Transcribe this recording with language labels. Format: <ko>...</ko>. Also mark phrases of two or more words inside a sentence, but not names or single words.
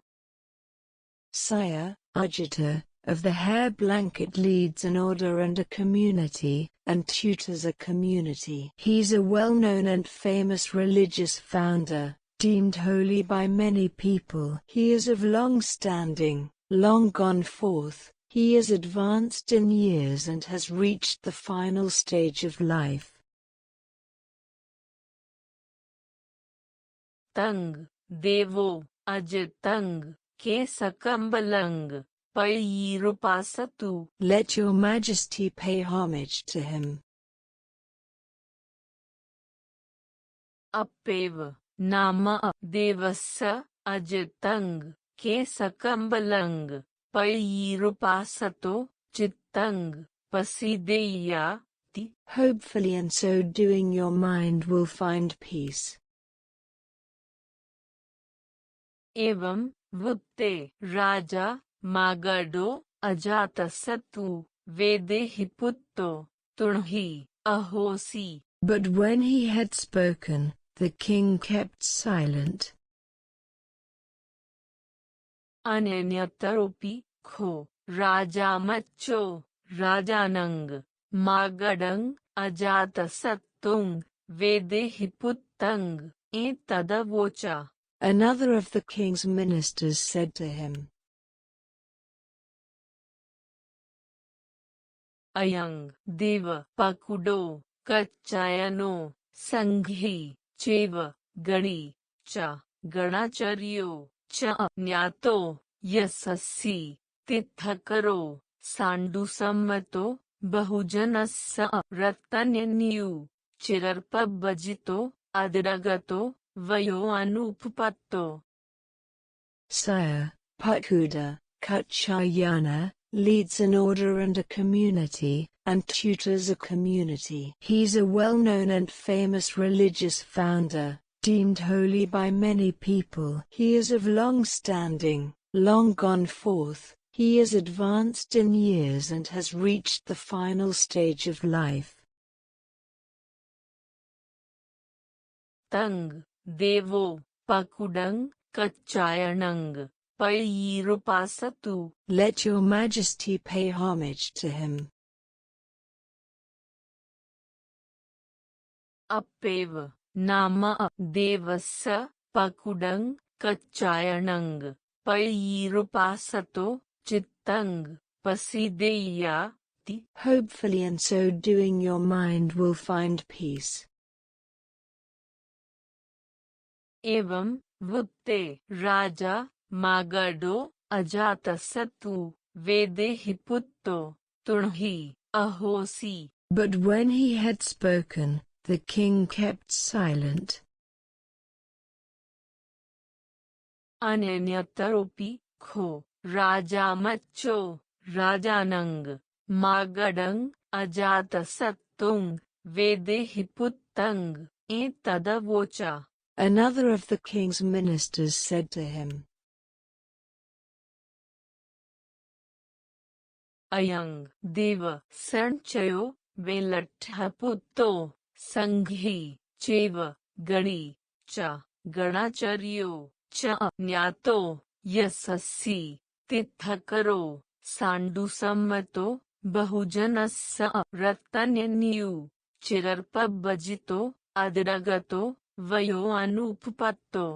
<en>Sire, Ajita, of the hair blanket leads an order and a community, and tutors a community. He's a well-known and famous religious founder, deemed holy by many people. He is of long standing, long gone forth. He is advanced in years and has reached the final stage of life.</en> <pi>Tang devo ajitang ke sakambalang Pairupasatu.</pi> <en>Let your majesty pay homage to him.</en> <pi>Appeva nama devassa ajitang ke sakambalang Pairupasato chittang pasideya.</pi> <en>Hopefully in so doing your mind will find peace.</en> <pi>Evam vutte raja magado ajatasatu vedehi putto tunhi ahosi.</pi> <en>But when he had spoken, the king kept silent.</en> <pi>Ananyataropi kho raja macho rajanang magadang ajatasattung vedehi puttang etadavocha.</pi> <en>Another of the king's ministers said to him,</en> <pi>Ayang deva pakudo kachayano sanghi cheva gani cha ganacharyo cha nyato yasassi tithakaro sandusammato bahujanassa rattanyanyu chirarpabhajito adiragato vayo anupapatto.</pi> <en>Sire, Pakuda, Kachayana, leads an order and a community, and tutors a community. He's a well-known and famous religious founder, deemed holy by many people. He is of long standing, long gone forth. He is advanced in years and has reached the final stage of life.</en> <pi>Tang, Devo, Pakudang, Kachayanang, Payirupasatu.</pi> <en>Let your majesty pay homage to him.</en> <pi>Appev, Nama Devassa, Pakudang, Kachayanang, Payirupasato, Chittang, Pasideya, Ti.</pi> <en>Hopefully in so doing your mind will find peace.</en> <pi>Evam, Vutte, Raja, Magado, Ajatasattu, Vedehi Putto, Tunhi, Ahosi.</pi> <en>But when he had spoken, the king kept silent.</en> <pi>Ananyataropi, Kho, Raja Macho, Rajanang, Magadang, Ajatasattung, Vedehi Puttang, Etadavocha.</pi> <en>Another of the king's ministers said to him,</en> <pi>Ayang Deva Sanchayo Velatthaputto Sanghi Cheva Gani Cha Ganacharyo Cha Nyato Yasassi Tithakaro Sandusammato Bahujanassa Rattanyanyu Chirarpabhajito Adiragato Vayo anupapatto.</pi>